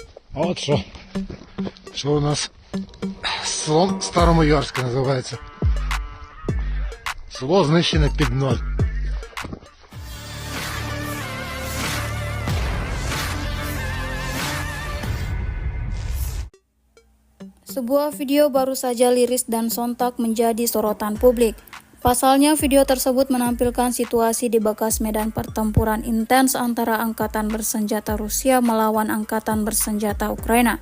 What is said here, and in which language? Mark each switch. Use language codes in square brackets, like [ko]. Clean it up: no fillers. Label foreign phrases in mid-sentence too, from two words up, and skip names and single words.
[ru] А вот что у нас слон Старомайорське називається. [uk] Село знищене під ноль. [id] Sebuah video baru saja liris dan sontak menjadi sorotan publik. Pasalnya, video tersebut menampilkan situasi di bekas medan pertempuran intens antara angkatan bersenjata Rusia melawan angkatan bersenjata Ukraina.